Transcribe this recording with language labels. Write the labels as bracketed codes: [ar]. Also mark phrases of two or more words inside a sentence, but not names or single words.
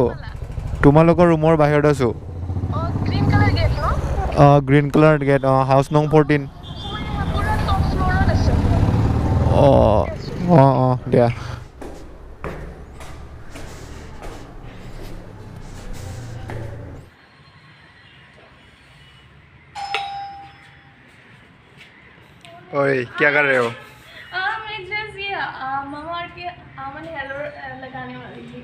[as] তোমালোকৰ ৰুমৰ বাহিৰত আছোঁ। [en] green colour gate, house no. 14. [as] অঁ দিয়া। [hi] ओए क्या कर रहे हो? मैं जस्ट ये मामा अर्थ के [en] almond hair [hi] लगाने वाली थी।